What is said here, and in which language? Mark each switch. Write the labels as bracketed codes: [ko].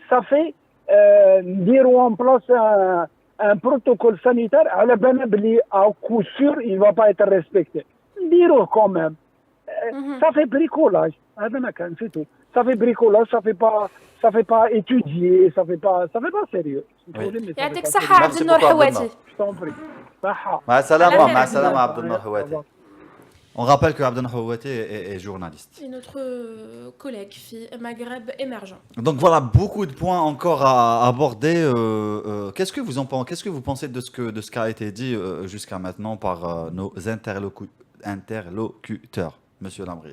[fr] ça fait dire en place un protocole sanitaire à la Benabli, à coup sûr, il ne va pas être respecté. Dire quand même. Ça fait bricolage. C'est tout. Ça fait bricolage, ça fait pas étudier, ça fait pas sérieux. [ar] يعطيك الصحة عبد النور حواتي. [fr] Je t'en prie. Saha. [ar] مع السلامة Salam. مع السلامة عبد النور حواتي. [fr] On rappelle que Abdel Houati est journaliste. C'est notre collègue fille Maghreb émergent. Donc voilà, beaucoup de points encore à aborder. Qu'est-ce que vous en pensez? Qu'est-ce que vous pensez de ce qui a été dit jusqu'à maintenant par nos interlocuteurs, Monsieur Lamri?